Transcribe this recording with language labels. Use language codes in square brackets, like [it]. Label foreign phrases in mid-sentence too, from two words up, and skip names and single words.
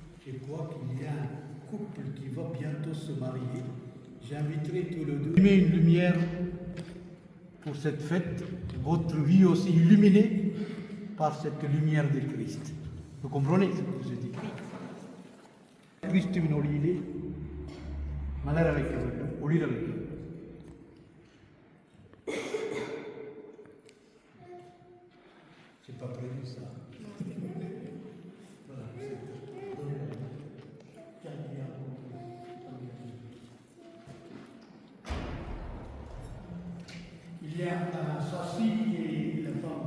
[fr] Je crois qu'il y a un couple qui va bientôt se marier. J'inviterai tous les deux. Allumez une lumière pour cette fête, votre vie aussi illuminée par cette lumière de Christ. Vous comprenez ce que je dis? [ta] கிறிஸ்துவின் ஒளியிலே மலர வைக்க வேண்டும், ஒளிர வைக்க வேண்டும். [fr] C'est pas prévu ça. Voilà, il y a sa fille et la femme.